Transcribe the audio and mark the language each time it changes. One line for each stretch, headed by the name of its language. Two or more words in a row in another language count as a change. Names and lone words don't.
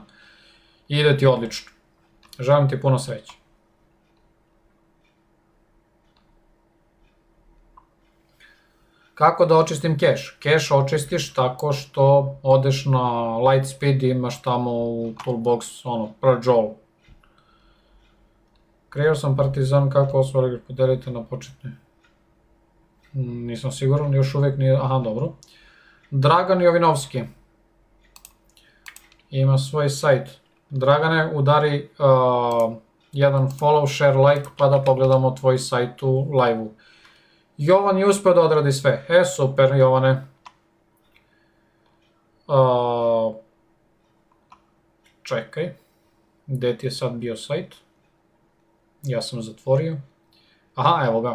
Serbian: Ide ti odlično. Želim ti puno sreće. Kako da očistim cache? Cache očistiš tako što odeš na Lightspeed i imaš tamo u toolbox
English: purge all.
Serbian: Kreirao sam Partizan, kako osvojili podelite na početne. Nisam siguran, još uvijek nije, aha, dobro. Dragan Jovinovski ima svoj sajt. Dragane, udari jedan
English: follow, share, like,
Serbian: pa da pogledamo tvoj sajt u live-u. Jovan je uspeo da odradi sve. Super, Jovane. Čekaj, gde ti je sad bio sajt? Ja sam zatvorio. Aha, evo ga.